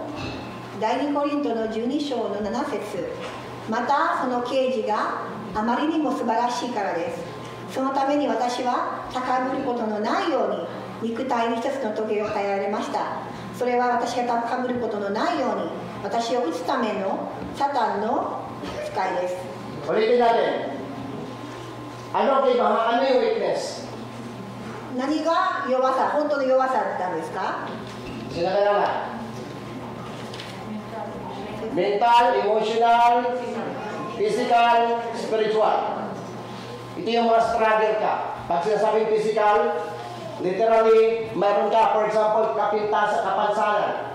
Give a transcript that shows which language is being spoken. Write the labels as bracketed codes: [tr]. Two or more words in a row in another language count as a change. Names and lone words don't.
[ja] 第2コリントの12章の7節、またその啓示があまりにも素晴らしいからです。そのために私は高ぶることのないように肉体に一つの棘を与えられました。それは私が高ぶることのないように私を打つためのサタンの使いです。 [tl] Ulitin natin. Ano yung weakness? [ja] 何が弱さ、本当の弱さなんですか？ [tl] Sino ka naman? [en] Mental, emotional, physical, spiritual. [tl] Ito yung mga struggle ka. Pag sinasabing physical, literally, mayroon ka, [en] for example, [tl] kapansanan.